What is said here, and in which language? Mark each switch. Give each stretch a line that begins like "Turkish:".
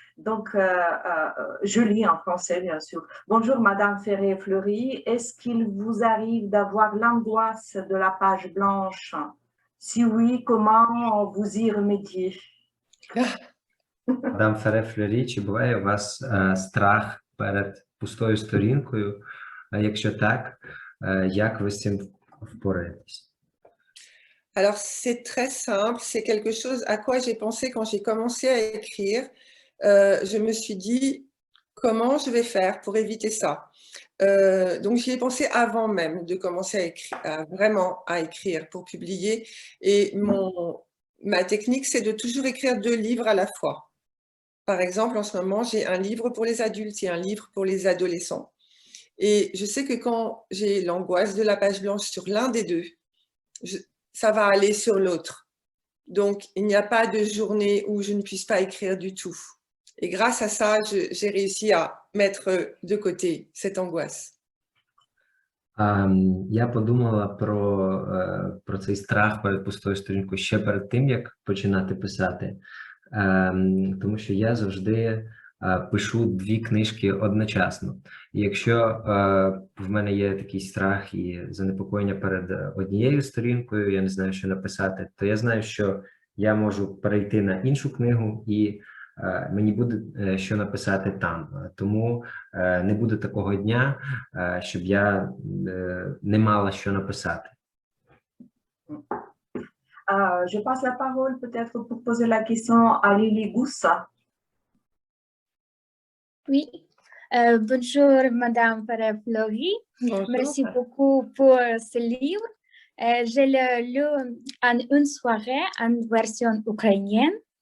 French: Donc, je lis en français, bien sûr. Bonjour, Madame Ferré-Fleury. Est-ce qu'il vous arrive d'avoir l'angoisse de la page blanche? Si oui, comment vous y remédiez?
Ukrainian: Мадам Ферре-Флюрі, чи буває у вас страх перед пустою сторінкою? Якщо так, як ви з цим впораєтесь?
French: Alors, c'est très simple, c'est quelque chose à quoi j'ai pensé quand j'ai commencé à écrire. Je me suis dit, comment je vais faire pour éviter ça? Donc, j'y ai pensé avant même de commencer à écrire, vraiment à écrire pour publier. Et ma technique, c'est de toujours écrire 2 livres à la fois. Par exemple, en ce moment, j'ai un livre pour les adultes et un livre pour les adolescents. Et je sais que quand j'ai l'angoisse de la page blanche sur l'un des 2, ça va aller sur l'autre. Donc, il n'y a pas de journée où je ne puisse pas écrire du tout. Et grâce à ça, j'ai réussi à mettre de côté cette angoisse.
Ukrainian: Я подумала про цей страх перед пустою сторінкою ще перед тим, як починати писати, тому що я завжди пишу 2 книжки одночасно. І якщо в мене є такий страх і занепокоєння перед однією сторінкою, я не знаю, що написати, то я знаю, що я можу перейти на іншу книгу і мені буде що написати там. Тому не буде такого дня, щоб я не мала що написати.
French: Je passe la parole peut-être pour poser la question à Lily Goussa. Oui, bonjour Madame Ferré-Fleury. Merci beaucoup pour ce livre. Je l'ai lu en une soirée en version ukrainienne.